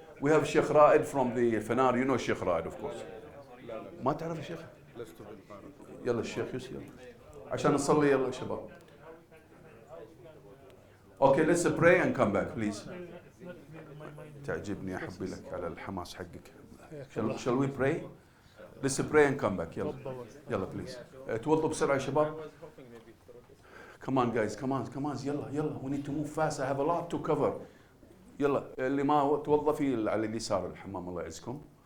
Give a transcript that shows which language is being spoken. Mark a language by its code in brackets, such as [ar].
[en] We have Sheikh Raed from the Fanar. You know Sheikh Raed of course. [ar] ما تعرف الشيخ؟ لست بالقارئ. يلا الشيخ يوسف يلا عشان نصلي يلا شباب. [en] Okay, let's pray and come back please. [ar] تعجبني احبي لك على الحماس حقك. [en] Shall we pray let's pray and come back. [ar] يلا يلا بليز توضوا بسرعة يا شباب. [en] Come on guys, come on [ar] يلا يلا [en] we need to move fast. I have a lot to cover. [ar] يلا اللي ما توظف في على اليسار الحمام الله يعزكم.